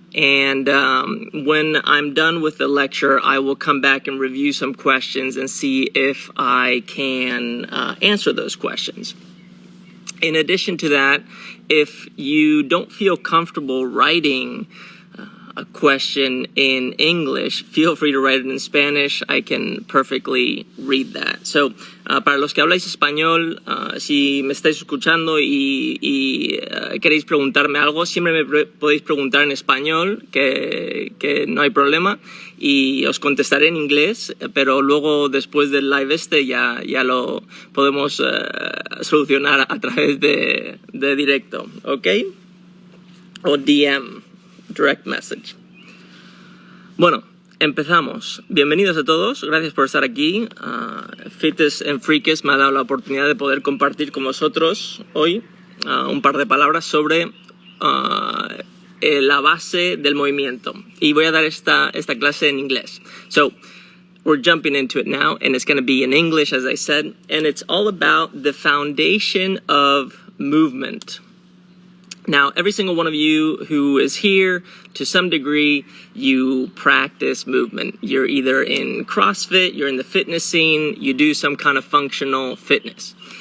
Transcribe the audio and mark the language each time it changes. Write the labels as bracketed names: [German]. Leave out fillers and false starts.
[English] And when I'm done with the lecture, I will come back and review some questions and see if I can answer those questions. In addition to that, if you don't feel comfortable writing a question in English, feel free to write it in Spanish. I can perfectly read that. [Spanish] So, para los que habláis español, si me estáis escuchando y queréis preguntarme algo, siempre me podéis preguntar en español, que no hay problema, y os contestaré en inglés, pero luego después del live ya lo podemos solucionar a través de directo, ¿ok? O DM. [English] Direct message. [Spanish] Bueno, empezamos. Bienvenidos a todos. Gracias por estar aquí. Fites and Freakes me ha dado la oportunidad de poder compartir con vosotros hoy un par de palabras sobre la base del movimiento. Y voy a dar esta clase en inglés. [English] So, we're jumping into it now, and it's going to be in English, as I said. And it's all about the foundation of movement. Now, every single one of you who is here, to some degree, you practice movement. You're either in CrossFit, you're in the fitness scene, you do some kind of functional fitness.